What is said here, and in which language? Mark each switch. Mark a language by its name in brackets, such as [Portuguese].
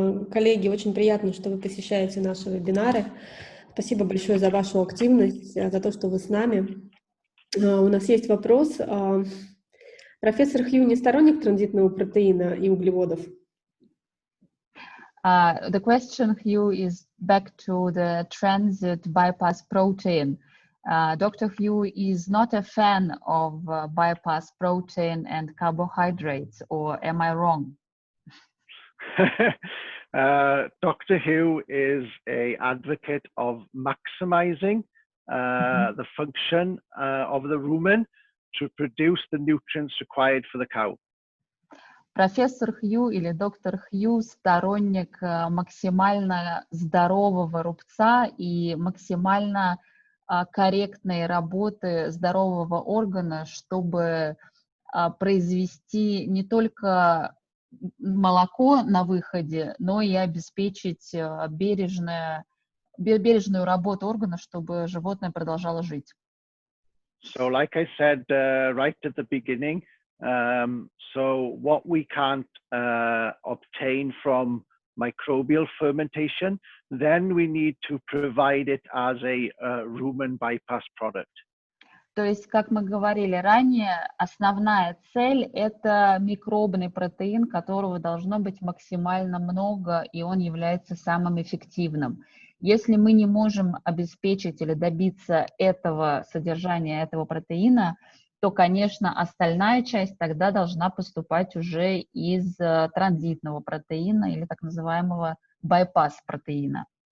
[Russian] Коллеги, очень приятно, что вы посещаете наши вебинары. Спасибо большое за вашу активность, за то, что вы с нами. У нас есть вопрос. Профессор Хью не сторонник транзитного протеина и углеводов? [English] The question, Hugh, is back to the transit bypass protein. Dr. Hugh is not a fan of bypass protein and carbohydrates, or am I wrong? Dr. Hugh is an advocate of maximizing the function of the rumen to produce the nutrients required for the cow. [Russian] Профессор Хью или доктор Хью сторонник максимально здорового рубца и максимально корректной работы здорового органа, чтобы произвести не только молоко на выходе, но и обеспечить бережную работу органа, чтобы животное продолжало жить. [English] So like I said right at the beginning, so what we can't obtain from microbial fermentation, then we need to provide it as a rumen bypass product. [Russian] То есть, как мы говорили ранее, основная цель – это микробный протеин, которого должно быть максимально много, и он является самым эффективным. Если мы не можем обеспечить или добиться этого содержания, этого протеина, то, конечно, остальная часть тогда должна поступать уже из транзитного протеина или так называемого байпас-протеина.